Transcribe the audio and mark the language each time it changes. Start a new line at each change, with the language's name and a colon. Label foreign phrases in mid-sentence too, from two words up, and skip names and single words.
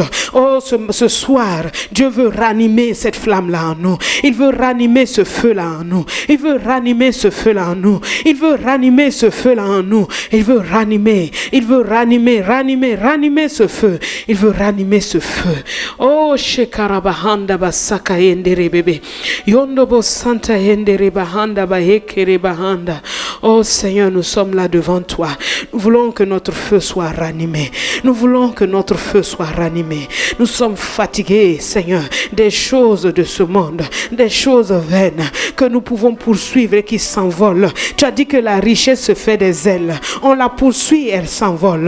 French: Oh, ce soir, Dieu veut ranimer cette flamme-là en nous. Il veut ranimer ce feu-là en nous. Il veut ranimer ce feu-là en nous. Il veut ranimer ce feu-là en nous. Il veut ranimer ce feu. Il veut ranimer ce feu. Oh, shekarabahanda basaka yendere bebe. Yondobo santa yendere bahanda bahekere bahanda. Oh Seigneur, nous sommes là devant toi. Nous voulons que notre feu soit ranimé. Nous voulons que notre feu soit ranimé. Nous sommes fatigués, Seigneur, des choses de ce monde, des choses vaines que nous pouvons poursuivre et qui s'envolent. Tu as dit que la richesse se fait des ailes. On la poursuit, elle s'envole.